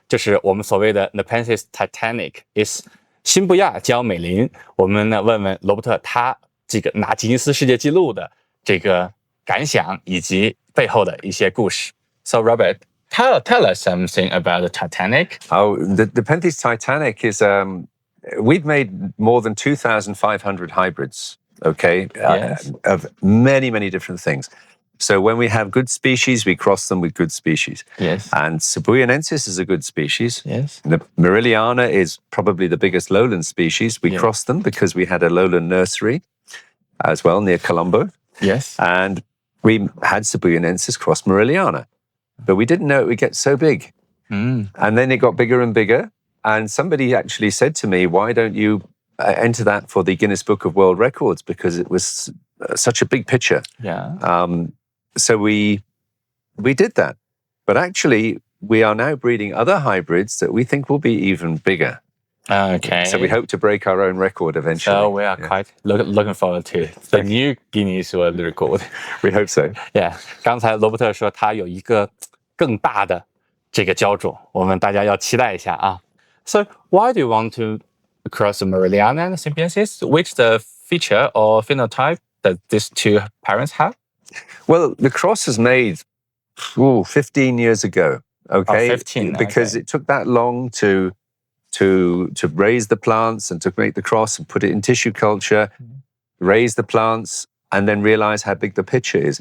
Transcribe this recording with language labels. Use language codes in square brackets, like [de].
[zh] 就是我们所谓的 Nepenthes Titanic is 辛布亚礁美林。我们呢问问罗伯特他这个拿吉尼斯世界纪录的这个感想以及背后的一些故事。 [en] So Robert, tell us something about the Titanic. Oh, the Nepenthes Titanic is we've made more than 2,500 hybrids, okay, Yes. Of many, many different things. So when we have good species, we cross them with good species. Yes. And sibuyanensis is a good species. Yes. The merrilliana is probably the biggest lowland species. We crossed them because we had a lowland nursery as well near Colombo. Yes. And we had sibuyanensis cross merrilliana. But we didn't know it would get so big. And then it got bigger and bigger. And somebody actually said to me, why don't you enter that for the Guinness Book of World Records? Because it was such a big picture. Yeah. So we did that. But actually, we are now breeding other hybrids that we think will be even bigger. Okay. So we hope to break our own record eventually. So we are quite looking forward to the new Guinness World Record. We hope so. Yeah. [zh] 刚才罗伯特说他有一个更大的这个焦种，我们大家要期待一下啊。 [en] So why do you want to cross the merrilliana and symbiosis? Which the feature or phenotype that these two parents have? Well, the cross was made 15 years ago. Okay, 15, because okay. it took that long to raise the plants and to make the cross and put it in tissue culture, raise the plants, and then realize how big the picture is.